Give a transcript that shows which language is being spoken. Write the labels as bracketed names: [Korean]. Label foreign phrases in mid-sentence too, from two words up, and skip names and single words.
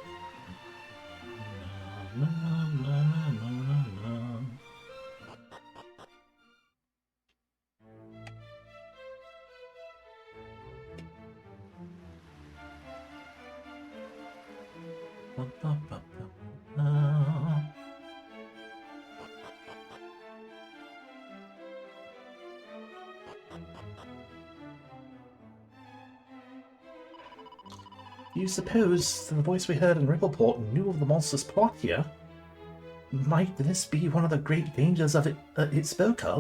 [English] Na na na na na. Ba, ba, ba, ba, ba. You suppose the voice we heard in Rippleport knew of the monster's plot here? Might this be one of the great dangers of it spoke of?